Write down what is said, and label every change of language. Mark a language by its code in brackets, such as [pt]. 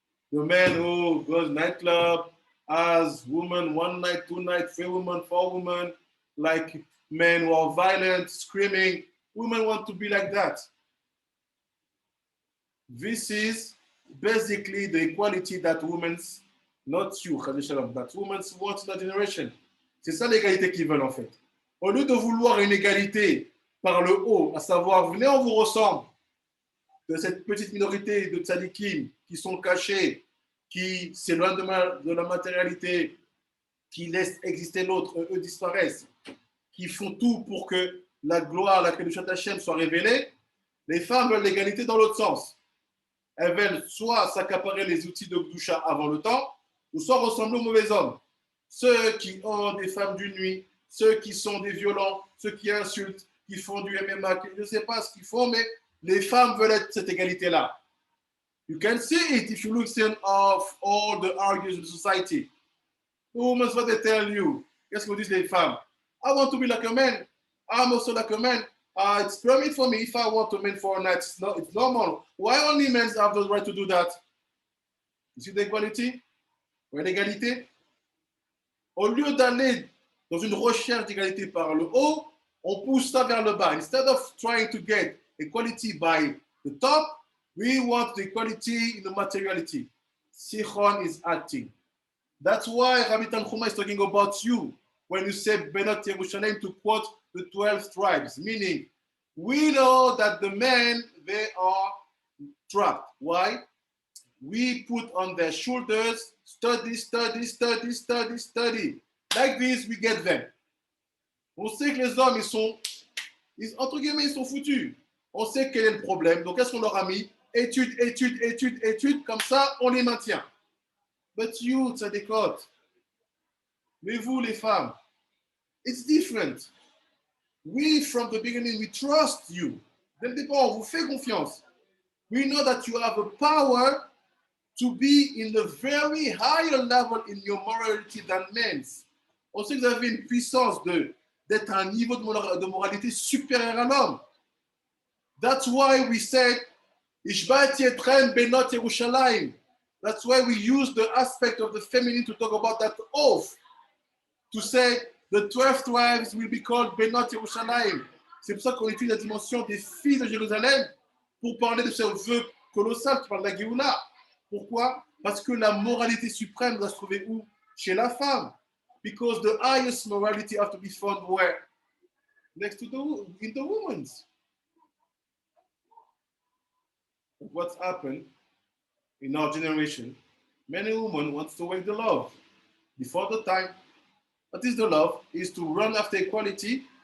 [en] The man who goes nightclub, has women 1 night, 2 nights, 3 women, 4 women, like men who are violent, screaming. Women want to be like that. This is basically the equality that women's, not you, that women's want in that generation. [fr] C'est ça l'égalité qu'ils veulent en fait. Au lieu de vouloir une égalité par le haut, à savoir, venez, on vous ressemble, de cette petite minorité de tzadikim qui sont cachés, qui s'éloignent de la matérialité, qui laissent exister l'autre, eux disparaissent, qui font tout pour que la gloire, la Kedushat Hashem soit révélée. Les femmes veulent l'égalité dans l'autre sens. Elles veulent soit s'accaparer les outils de Kedusha avant le temps, ou soit ressembler aux mauvais hommes. Ceux qui ont des femmes d'une nuit, ceux qui sont des violents, ceux qui insultent, qui font du MMA, je ne sais pas ce qu'ils font, mais les femmes veulent être cette égalité-là. [en] You can see it if you look of all the arguments in society. The women, what they tell you. [fr] Qu'est-ce que disent les femmes? [en] I want to be like a man. I'm also like a man. It's permitted for me if I want to men for a night. It's normal. Why only men have the right to do that? You see the equality? [fr] Ou l'égalité? Au lieu d'aller dans une recherche d'égalité par le haut, on pousse ça vers le bas. [en] Instead of trying to get equality by the top, we want the equality in the materiality. Sichon is acting. That's why Rabbi Tanchuma is talking about you when you say Benot Yerushalayim, to quote the 12 tribes, meaning we know that the men, they are trapped. Why? We put on their shoulders, study, study, study, study, study. Like this, we get them. [fr] On sait que les hommes, entre guillemets, ils sont foutus. On sait quel est le problème. Donc, qu'est-ce qu'on leur a mis? Études, études, études, études. Comme ça, on les maintient. [en] But you, Tzadikot, [fr] mais vous, les femmes, [en] it's different. We, from the beginning, we trust you. [fr] Dès le départ, on vous fait confiance. [en] We know that you have a power to be in a very higher level in your morality than men's. [fr] On sait que vous avez une puissance d'être à un niveau de moralité supérieur à l'homme. [en] That's why we said, Ishbat Yetren Benot Yerushalayim. That's why we use the aspect of the feminine to talk about that oath. To say the 12 tribes will be called Benot Yerushalayim. [fr] C'est pour ça qu'on étudie la dimension des filles de Jérusalem pour parler de ce vœu colossal qui parle de la Géoula. Pourquoi? Parce que la moralité suprême doit se trouver où? Chez la femme. [en] Because the highest morality have to be found where? Next to in the woman's. What's happened in our generation? Many women want to wake the love. Before the time, what is the love? Is to run after equality.